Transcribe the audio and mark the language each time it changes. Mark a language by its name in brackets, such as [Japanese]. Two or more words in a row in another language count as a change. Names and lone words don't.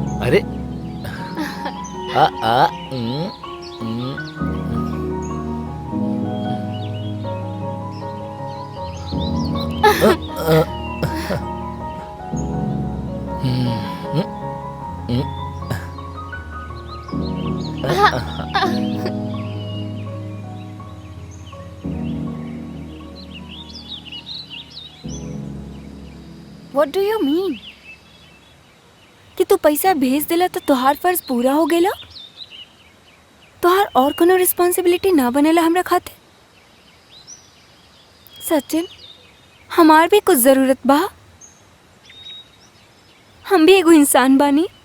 [English] अरे आ आ उम, उम, अ, उम, उम, उम, what do you mean [Bhojpuri] कि तू पैसा भेज देला तो तोहार फर्ज पूरा हो गेला? तोहार और कोनो रिस्पॉन्सिबिलिटी ना बनेला हमरा खाते? सचिन, हमार भी कुछ जरूरत बा। हम भी एगो इंसान बानी।